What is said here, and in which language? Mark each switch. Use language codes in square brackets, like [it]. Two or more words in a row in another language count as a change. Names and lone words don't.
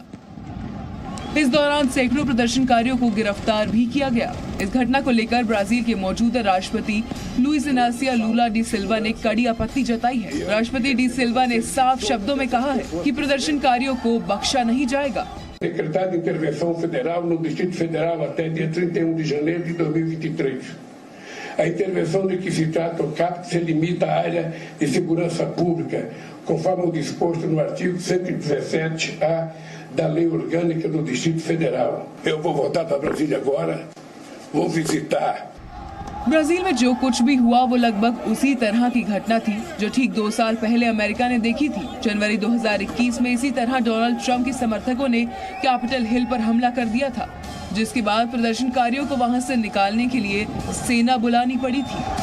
[hi] इस दौरान सैकड़ों प्रदर्शनकारियों को गिरफ्तार भी किया गया। इस घटना को लेकर ब्राजील के मौजूदा राष्ट्रपति लुइस इनासियो लूला डी सिल्वा ने कड़ी आपत्ति जताई है। राष्ट्रपति डी सिल्वा ने साफ शब्दों में कहा है कि प्रदर्शनकारियों को बख्शा नहीं जाएगा। [pt] Decretada intervenção federal no Distrito Federal até dia 31 de janeiro de 2023. A intervenção de que se trata, o CAPT, se limita à área de segurança pública, conforme o disposto no artigo 117-A da Lei Orgânica do Distrito Federal. Eu vou voltar para Brasília agora, vou visitar [hi] ब्राजील में जो कुछ भी हुआ वो लगभग उसी तरह की घटना थी जो ठीक 2 साल पहले अमेरिका ने देखी थी। जनवरी 2021 में इसी तरह डोनाल्ड ट्रंप के समर्थकों ने कैपिटल हिल पर हमला कर दिया था, जिसके बाद प्रदर्शनकारियों को वहां से निकालने के लिए सेना बुलानी पड़ी थी।